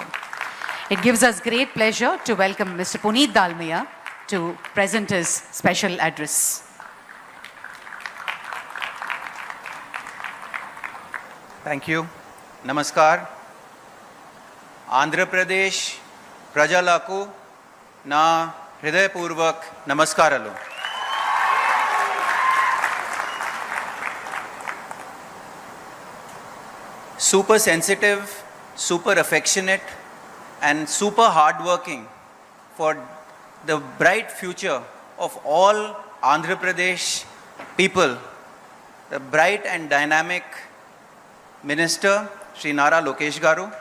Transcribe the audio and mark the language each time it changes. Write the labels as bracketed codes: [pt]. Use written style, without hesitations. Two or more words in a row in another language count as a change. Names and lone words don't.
[en] It gives us great pleasure to welcome Mr. Puneet Dalmia to present his special address. Thank you. [te] నమస్కార్. ఆంధ్రప్రదేశ్ ప్రజలకు నా హృదయపూర్వక నమస్కారాలు. [en] Super sensitive, super affectionate and super hardworking for the bright future of all Andhra Pradesh people, the bright and dynamic Minister Shri Nara Lokesh Garu,